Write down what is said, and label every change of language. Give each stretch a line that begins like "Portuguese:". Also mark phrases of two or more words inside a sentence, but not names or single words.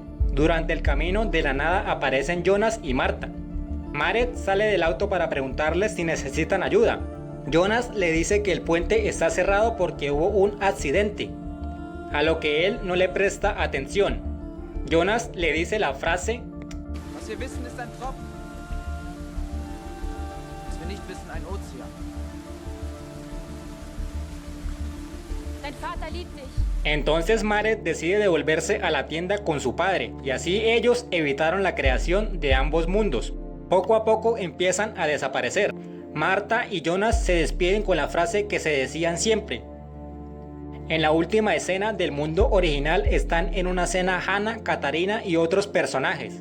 Spanish: Durante el camino, de la nada aparecen Jonas y Marta. Maret sale del auto para preguntarles si necesitan ayuda. Jonas le dice que el puente está cerrado porque hubo un accidente, a lo que él no le presta atención. Jonas le dice la frase:
German: Was wir wissen ist ein Tropfen. Was wir nicht wissen, ein Ozean. Dein Vater liebt dich.
Spanish: Entonces Maret decide devolverse a la tienda con su padre, y así ellos evitaron la creación de ambos mundos. Poco a poco empiezan a desaparecer. Marta y Jonas se despiden con la frase que se decían siempre: En la última escena del mundo original están en una cena Hannah, Katarina y otros personajes.